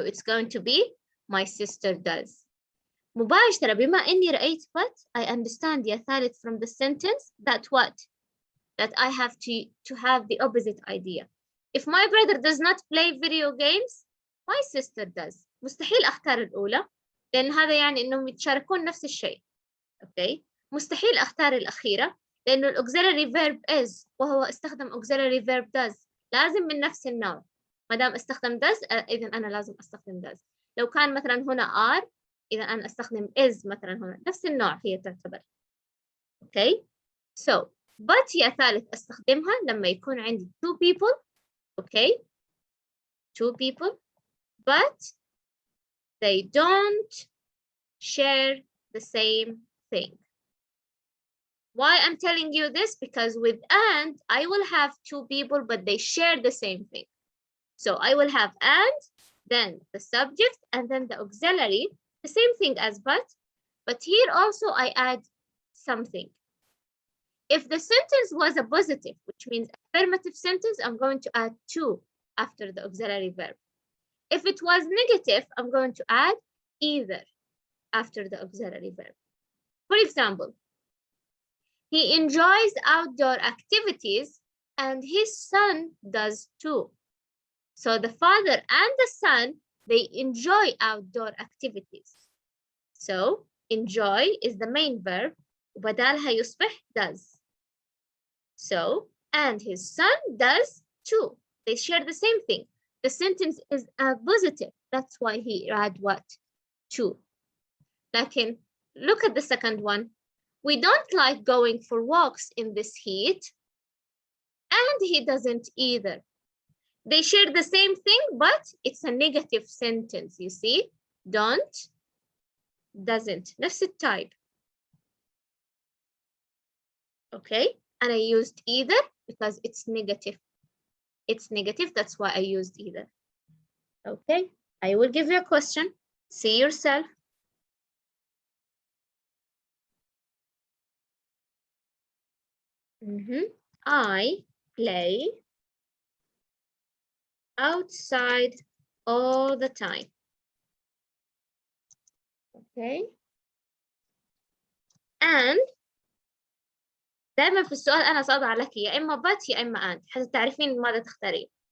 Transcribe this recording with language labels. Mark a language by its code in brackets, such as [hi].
[en] It's going to be my sister does. [ar] مباشرة بما إني رأيت [en] but I understand يا ثالث from the sentence that what? That I have to have the opposite idea. If my brother does not play video games, my sister does. [ar] مستحيل أختار الأولى لأن هذا يعني إنهم يتشاركون نفس الشيء. [en] Okay. [ar] مستحيل أختار الأخيرة لأنه الauxiliary verb is وهو استخدم auxiliary verb does. لازم من نفس النوع. ما دام استخدم does إذا أنا لازم أستخدم does. لو كان مثلا هنا are إذا أنا أستخدم is مثلا هنا نفس النوع هي تعتبر. [en] Okay. [ar] So but يا ثالث أستخدمها لما يكون عندي [en] two people. Okay. Two people but they don't share the same thing. Why I'm telling you this? Because with and, I will have two people, but they share the same thing. So I will have and, then the subject, and then the auxiliary, the same thing as but here also I add something. If the sentence was a positive, which means affirmative sentence, I'm going to add to after the auxiliary verb. If it was negative, I'm going to add either after the auxiliary verb. For example, he enjoys outdoor activities and his son does too. So the father and the son, they enjoy outdoor activities. So enjoy is the main verb. [ar] وبدالها يصبح does. [en] So, and his son does too. They share the same thing. The sentence is a positive. That's why he add what? Too. لكن look at the second one. We don't like going for walks in this heat. And he doesn't either. They share the same thing, but it's a negative sentence, you see? Don't, doesn't. نفس الtype. Okay, and I used either because it's negative. It's negative, that's why I used either. Okay, I will give you a question. See yourself. I play outside all the time. Okay. [ar] And دائما في السؤال أنا سأضع لك يا إما but يا إما and حتى تعرفين ماذا تختارين.